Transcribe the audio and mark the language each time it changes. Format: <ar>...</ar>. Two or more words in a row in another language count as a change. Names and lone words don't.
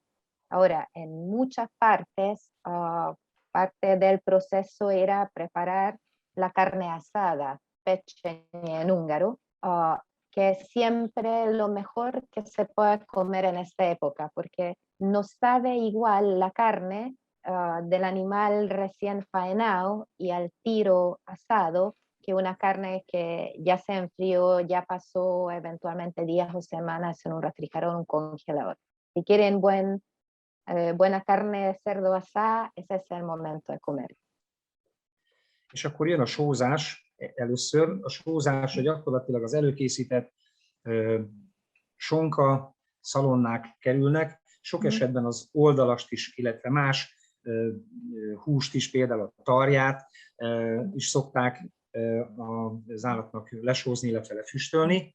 <es>Ahora, en muchas partes, parte del proceso era preparar la carne asada, pechenye en húngaro, que es siempre lo mejor que se puede comer en esta época, porque no sabe igual la carne del animal recién faenado y al tiro asado que una carne que ya se enfrió, ya pasó eventualmente días o semanas en un refrigerador o un congelador. Si quieren buena carne de cerdo asada, ese es el momento de comer.</es> <hu>És akkor jön a sózás először. A sózásra gyakorlatilag az előkészített sonka, szalonnák kerülnek. Sok esetben az oldalast is, illetve más húst is, például a tarját is szokták az állatnak lesózni, illetve lefüstölni.</hu>